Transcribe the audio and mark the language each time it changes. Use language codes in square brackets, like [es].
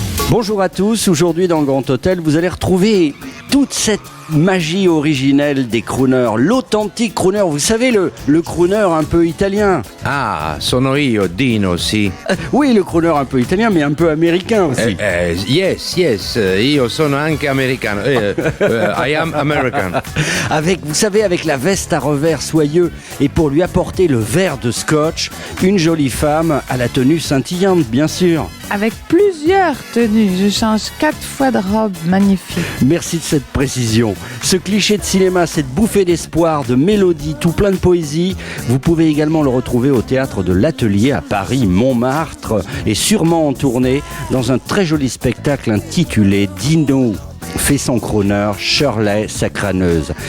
[fr] Bonjour à tous, aujourd'hui dans le Grand Hôtel, vous allez retrouver toute cette magie originelle des crooners, l'authentique crooner, vous savez, le crooner un peu italien. [it] Ah, sono io, Dino, sì. [fr] Oui, le crooner un peu italien, mais un peu américain aussi. [it] Yes, io sono anche americano. [en] I am American. [fr] Vous savez, avec la veste à revers soyeux, et pour lui apporter le verre de scotch, une jolie femme à la tenue scintillante, bien sûr. Avec plusieurs tenues, je change 4 fois de robe, magnifique. Merci de cette précision. Ce cliché de cinéma, cette bouffée d'espoir, de mélodie, tout plein de poésie, vous pouvez également le retrouver au théâtre de l'Atelier à Paris, Montmartre, et sûrement en tournée dans un très joli spectacle intitulé Dino fait son crooner, Shirley, sa crâneuse.